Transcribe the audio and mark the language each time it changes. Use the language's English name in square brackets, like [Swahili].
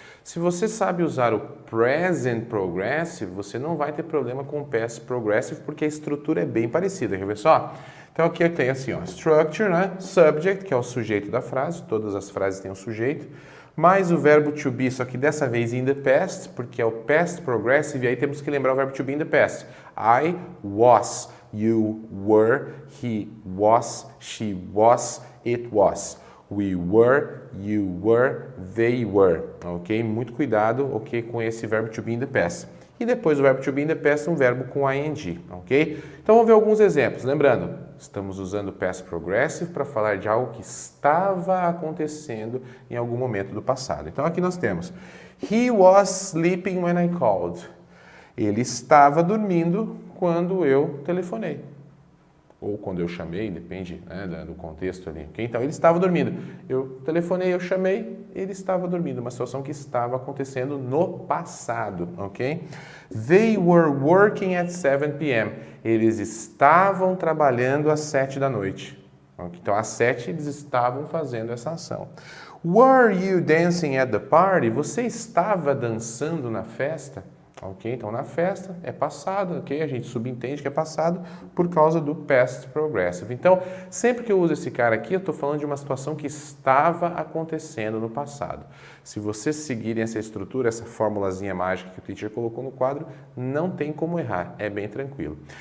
[Portuguese] Se você sabe usar o Present Progressive, você não vai ter problema com o Past Progressive, porque a estrutura é bem parecida, quer ver só? Então aqui eu tenho assim, ó, structure, né? Subject, que é o sujeito da frase, todas as frases têm um sujeito, mais o verbo to be, só que dessa vez [English] in the past, [Portuguese] porque é o past progressive, e aí temos que lembrar o verbo to be in the past. [English] I was, you were, he was, she was, it was. We were, you were, they were. [Portuguese] Ok? Muito cuidado, ok, com esse verbo to be [English] in the past. [Portuguese] E depois o verbo to be [English] in the past, [Portuguese] um verbo com ing, ok? Então vamos ver alguns exemplos. Lembrando, estamos usando o past progressive para falar de algo que estava acontecendo em algum momento do passado. Então aqui nós temos [English] He was sleeping when I called. [Portuguese] Ele estava dormindo quando eu telefonei. Ou quando eu chamei, depende, né, do contexto ali. Okay? Então, ele estava dormindo. Eu telefonei, eu chamei, ele estava dormindo. Uma situação que estava acontecendo no passado, ok? [English] They were working at 7 p.m. [Portuguese] Eles estavam trabalhando às 7 da noite. Okay? Então, às 7 eles estavam fazendo essa ação. [English] Were you dancing at the party? [Portuguese] Você estava dançando na festa? Ok, então na festa é passado, ok? A gente subentende que é passado por causa do past progressive. Então, sempre que eu uso esse cara aqui, eu estou falando de uma situação que estava acontecendo no passado. Se vocês seguirem essa estrutura, essa formulazinha mágica que o teacher colocou no quadro, não tem como errar, é bem tranquilo.